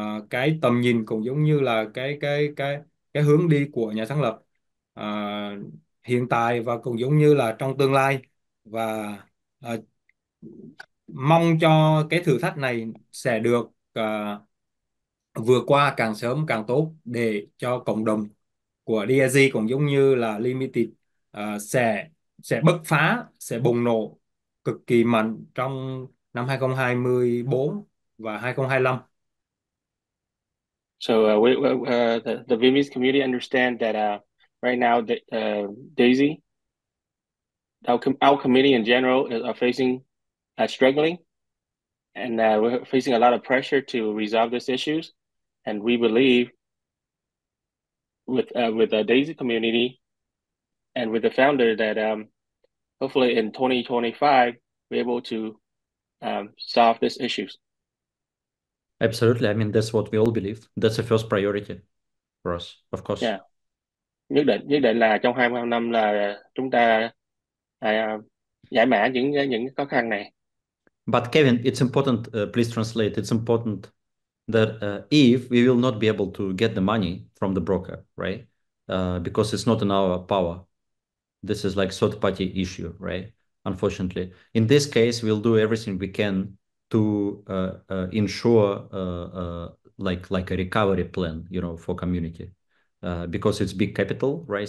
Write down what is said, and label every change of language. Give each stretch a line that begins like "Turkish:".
Vietnamese: Cái tầm nhìn cũng giống như là cái hướng đi của nhà sáng lập Ờ, hiện tại và cũng giống như là trong tương lai, và ờ, mong cho cái thử thách này sẽ được vượt qua càng sớm càng tốt, để cho cộng đồng của DAG cũng giống như là Limited sẽ bứt phá, sẽ bùng nổ cực kỳ mạnh trong năm 2024 và 2025.
English: So the Vietnamese community understand that right now Daisy, our community in general are facing struggling, and we're facing a lot of pressure to resolve these issues. And we believe with the Daisy community and with the founder that hopefully in 2025 be able to solve these issues. Absolutely. I mean, that's what we all believe. That's the first priority for us, of course. Yeah.
Vietnamese: Nhất định là trong 25 năm là chúng ta à, giải mã những khó khăn này.
English: But Kevin, it's important, please translate. It's important that if we will not be able to get the money from the broker, right? Because it's not in our power. This is like third party issue, right? Unfortunately, in this case, we'll do everything we can to ensure like a recovery plan, for community, because it's big capital, right?